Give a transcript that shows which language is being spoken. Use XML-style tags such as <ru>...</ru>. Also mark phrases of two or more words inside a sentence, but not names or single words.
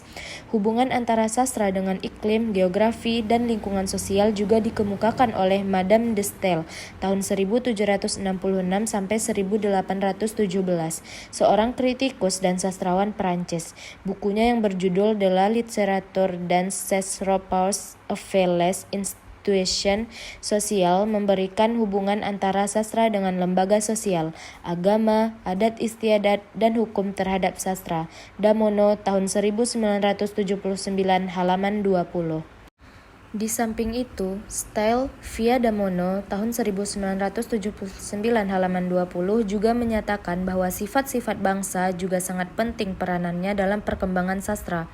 <id>Hubungan antara sastra dengan iklim, geografi, dan lingkungan sosial juga dikemukakan oleh Madame de Staël tahun 1766 sampai 1817, seorang kritikus dan sastrawan Perancis. Bukunya yang berjudul De la littérature dans ses rapports avec les institutions sociales memberikan hubungan antara sastra dengan lembaga sosial, agama, adat istiadat, dan hukum terhadap sastra. Damono tahun 1979 halaman 20. Di samping itu, Staël via Damono tahun 1979 halaman 20 juga menyatakan bahwa sifat-sifat bangsa juga sangat penting peranannya dalam perkembangan sastra.</id>